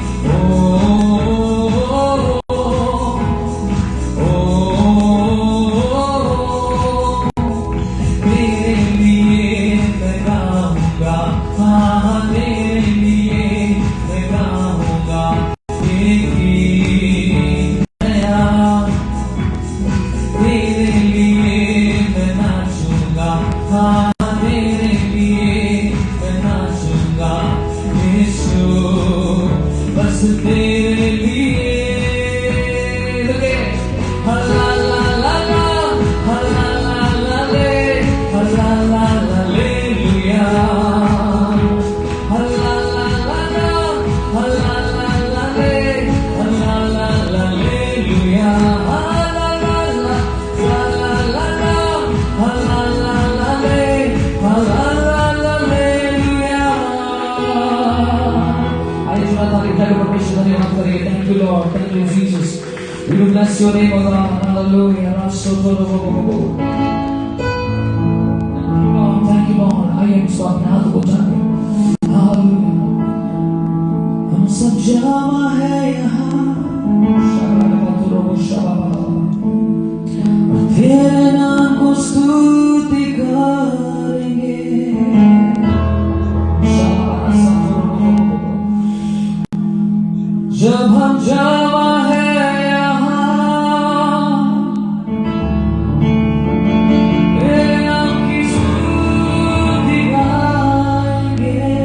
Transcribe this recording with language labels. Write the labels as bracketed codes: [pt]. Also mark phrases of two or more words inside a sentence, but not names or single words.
[hi] तेरे लिए मैं गाऊंगा, हाँ तेरे लिए मैं गाऊंगा ये गीत नया। तेरे लिए मैं नाचूंगा, हाँ तेरे लिए मैं नाचूंगा यीशु, बस तेरे लिए। हला ला ला ला, हला ला ला ले, हला ला ला लेलुया। हला ला ला ला, हला ला ला ले, हला ला ला लेलुया। हला ला ला, हला ला ला, हला ला ला ले, हला ला ला लेलुया। आइए थोड़ा सा इधर परमेश्वर धन्यवाद करेंगे। [en] Thank you Lord, thank you Jesus. We will bless your name, O God. Hallelujah. Thank you Lord. [hi] आइए हम इसको अपने हाथ को जाने। Hallelujah. हम सब जमा है यहाँ, तेरे नाम को स्तुति करेंगे। जब हम जमा है यहाँ, तेरे नाम की स्तुति गाएंगे।